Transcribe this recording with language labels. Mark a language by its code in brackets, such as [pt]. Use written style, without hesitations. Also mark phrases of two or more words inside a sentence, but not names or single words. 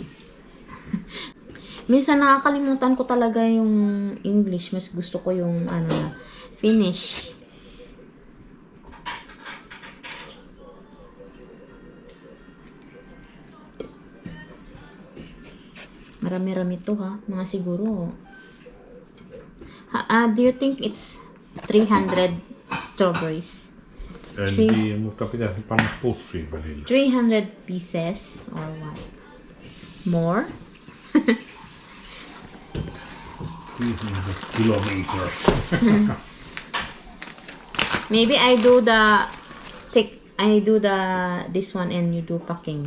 [tl] Minsan nakakalimutan ko talaga [en] yung English. [tl] Mas gusto ko [fi] yung Finnish. [tl] Marami-rami to ha. Mga siguro. [en] Do you think it's 300 strawberries? [fi] En tiedä, mutta pitäisi panna pussiin välillä. [en] 300 pieces or what? More? 300 kilometers. Maybe I do this one and you do packing.